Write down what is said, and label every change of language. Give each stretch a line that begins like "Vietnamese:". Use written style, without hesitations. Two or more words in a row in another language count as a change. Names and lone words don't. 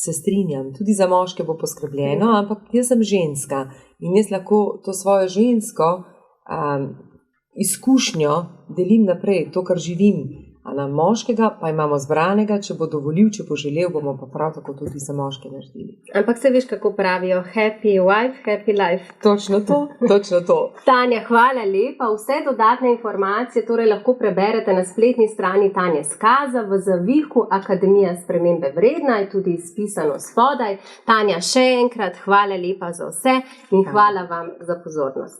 Slovenian: se strinjam, tudi za moške bo poskrbljeno, ampak jaz sem ženska in jaz lahko to svojo žensko izkušnjo delim naprej, to, kar živim. Na moškega pa imamo zbranega, če bo dovolil, če bo želel, bomo pa prav tako tudi za moške naredili. Ampak se veš, kako pravijo,
English: happy wife, happy life.
Slovenian: Točno to, točno to. Tanja, hvala lepa. Vse dodatne informacije torej lahko preberete na spletni strani Tanje Skaza v zavihku Akademija spremembe vredna, je tudi spisano spodaj. Tanja, še enkrat hvala lepa za vse in hvala vam za pozornost.